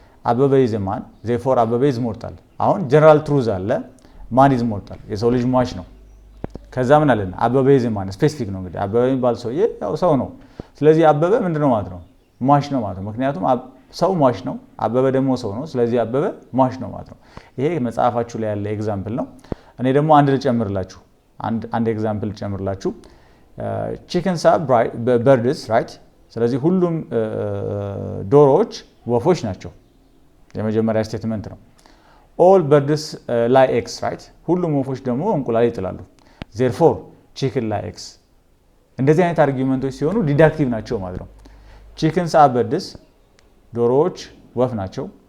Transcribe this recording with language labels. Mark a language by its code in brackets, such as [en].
[am] አበበ [en] is a man therefore [am] አበበ is mortal። አሁን ጀነራል ትሩዝ አለ ማን ኢዝ ሞርታል የሰው ልጅ ሟች ነው። ከዛ ምን አለን አበበ ኢዝ ማን ስፔሲፊክ ነው። እንግዲህ አበበ የሚባል ሰውዬ ያው ሰው ነው። ስለዚህ አበበ ምንድነው ማለት ነው ሟች ነው ማለት ነው። ምክንያቱም ሰው ሟች ነው፣ አበበ ደግሞ ሰው ነው። ስለዚህ አበበ ሟች ነው ማለት ነው። ይሄ መጽሐፋችሁ ላይ ያለ ኤግዛምፕል ነው። እኔ ደግሞ አንድ ልጨምርላችሁ አንድ ኤግዛምፕል ልጨምርላችሁ [en] chickens are birds, right? [am] ስለዚህ ሁሉም ዶሮዎች ወፎች ናቸው የመጀመሪያ ስቴትመንት ነው። [en] all birds lay eggs, right? [am] ሁሉም ወፎች ደግሞ እንቁላል ይጥላሉ። [en] therefore chicken lay eggs። [am] እንደዚህ አይነት አርጊውመንቶች ሲሆኑ ዲዳክቲቭ ናቸው ማለት ነው። [en] chickens are birds [am] ዶሮዎች ወፍ ናቸው።